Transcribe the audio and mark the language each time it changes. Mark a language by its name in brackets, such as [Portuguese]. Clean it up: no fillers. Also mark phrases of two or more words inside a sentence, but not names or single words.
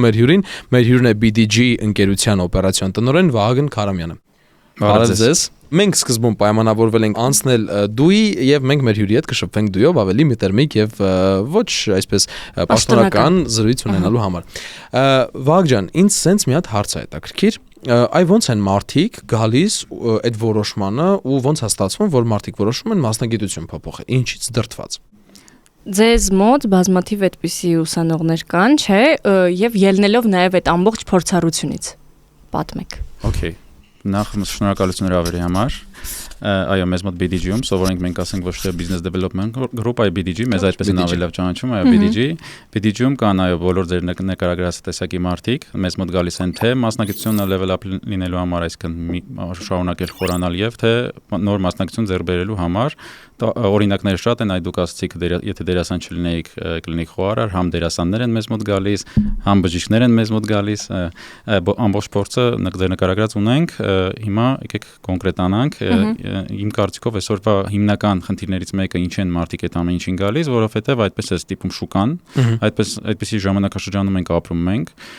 [Armenian] մեր հյուրին մեր հյուրն է BDG ընկերության օպերացիոն տնօրեն Վահագն Քարամյանը Բարև ձեզ Մենք սկզբում պայմանավորվել ենք անցնել դուի եւ մենք մեր հյուրի հետ կշփվենք դույով ավելի միտերմիկ եւ ոչ այսպես պաշտոնական զրույց ունենալու համար։ Վահագ ջան, ինձ սենց մի հատ հարց է հետաքրքիր։ Այ ոնց են մարդիկ գալիս այդ որոշմանը ու ոնց է ստացվում, որ մարդիկ որոշում են մասնագիտություն փոփոխել։ Ինչից դրդված։ Ձեզ մոտ բազմաթիվ այդպիսի ուսանողներ կան, չէ, եւ ելնելով նաեւ այդ ամբողջ փորձառությունից։ Պատմեք։ [English] Okay. [Armenian] Նախ շնորհակալություն հրավերի համար։ Այո, մեզ մոտ BDG-ում սովորենք մենք ասենք ոչ թե [English] business development group, [Armenian] այլ BDG, մեզ այդպես են ավելի լավ ճանաչում, այո, BDG։ BDG-ում կան այո բոլոր ձեր նկարագրած տեսակի մարդիկ, մեզ մոտ գալիս են թե մասնագիտությունը [English] level up [Armenian] լինելու համար, այսինքն շարունակել խորանալ եւ թե նոր մասնագիտություն ձեռք բերելու համար, օրինակները շատ են, այ դուք ասացիք, եթե դերասան չլինեիք, կլինեիք խոհարար, համ դերասաններ են մեզ մոտ գալիս, համ բժիշկներ են մեզ մոտ գալիս, ամբողջ փորձը ձեր նկարագրած ունենք, հիմա եկեք կոնկրետանանք Իմ կարծիքով այսօրվա հիմնական խնդիրներից մեկը ինչ են մարդիկ այդ ամեն ինչին գալիս, որովհետև այդպես է ստիպում շուկան, այդպեսի ժամանակաշրջանում ենք ապրում մենք,